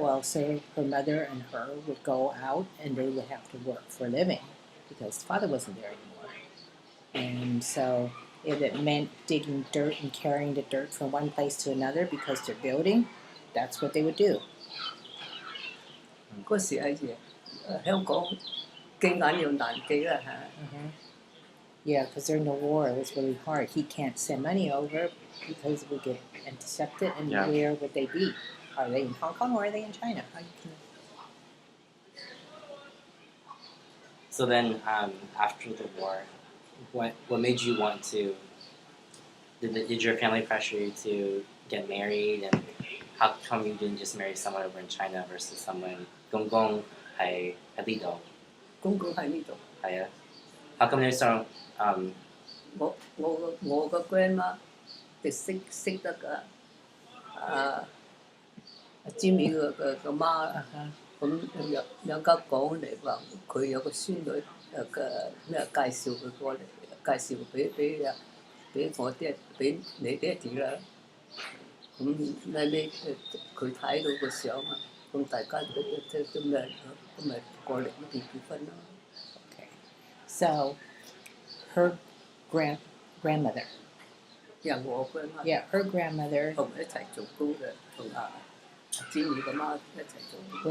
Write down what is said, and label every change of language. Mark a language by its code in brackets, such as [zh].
[en] Well, so her mother and her would go out and they would have to work for a living because father wasn't there anymore. And so if it meant digging dirt and carrying the dirt from one place to another because they're building, that's what they would do. [yue] 嗰時喺香港寄眼又難寄啦嚇。 [en] Yeah, because during the war it was really hard. He can't send money over because it would get intercepted, and where would they be? Are they in Hong Kong or are they in China? How you can... So then, after the war, what made you want to? Did your family pressure you to get married, and how come you didn't just marry someone over in China versus someone [yue] 公公係喺呢度？公公喺呢度。係啊。 [en] How come [yue] 你想我個 grandma 哋識得㗎，阿 Jimmy 個媽，咁有家講嚟話佢有個孫女咩介紹佢過嚟，介紹俾我爹俾你爹哋啦。咁你佢睇到個相啊，咁大家都咩咁咪過嚟結婚咯。 [en] Okay, so her grandmother. Yeah, 我 grandma. Yeah, her grandmother [yue] 同一齊做工嘅，同阿 Jimmy 個媽一齊做。